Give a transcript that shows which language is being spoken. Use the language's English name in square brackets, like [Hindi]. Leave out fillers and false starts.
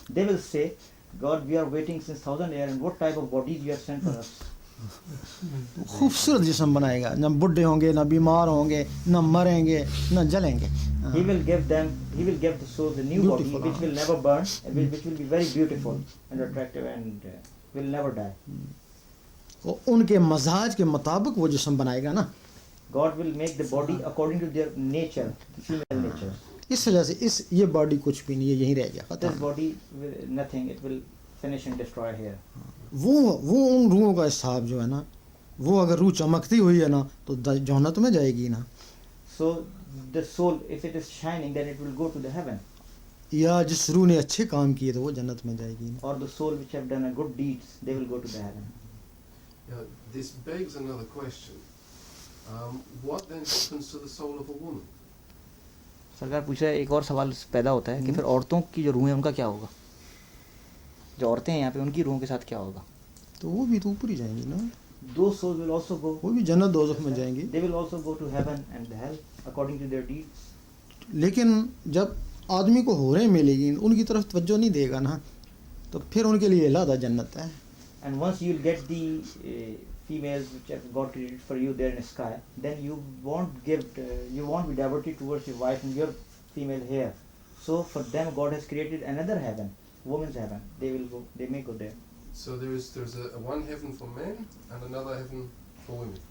[English] They will say, God, we are waiting since 1,000 years, and what type of bodies you have sent for us? [Hindi] खूबसूरत जिस्म बनाएगा ना बुढ़े होंगे ना बीमार होंगे ना मरेंगे ना जलेंगे। [English] He will give the souls a new body Beautiful, which will never burn, which will be very beautiful and attractive and will never die. [Hindi] वो उनके मजाज के मुताबिक वो जिस्म बनाएगा ना। [English] God will make the body according to their nature, female nature. [Hindi] इस वजह से ये बॉडी कुछ भी नहीं है यहीं रह गया [English] This [Hindi] खत्म। [English] body will nothing, it will finish and destroy here. [Hindi] वो उन रूहों का हिसाब जो है ना वो अगर रूह चमकती हुई है ना तो जन्नत में जाएगी ना। [English] So the soul, if it is shining, then it will go to the heaven. [Hindi] या जिस रूह ने अच्छे काम किए तो वो जन्नत में जाएगी ना। [English] Or the soul which have done a good deeds, they will go to the heaven. This begs another question. What then happens to the soul of a woman? [Hindi] सरकार पूछ रहा है, एक और सवाल पैदा होता है कि फिर औरतों की जो रूह है उनका क्या होगा, जो औरतें हैं यहाँ पे उनकी रूहों के साथ क्या होगा. तो वो भी तो ऊपर ही जाएंगी ना, [English] Those souls will also go. [Hindi] वो भी जन्नत दोज़ख में जाएंगी. [English] They will also go to heaven and hell according to their deeds. [Hindi] लेकिन जब आदमी को होरें मिलेगी उनकी तरफ तवज्जो नहीं देगा ना, तो फिर उनके लिए अलग जन्नत है. [English] And once you will get the females which have God created for you there in the sky, then you won't be devoted towards your wife and your female here. So for them God has created another heaven, women's heaven. They may go there. So there's a one heaven for men and another heaven for women.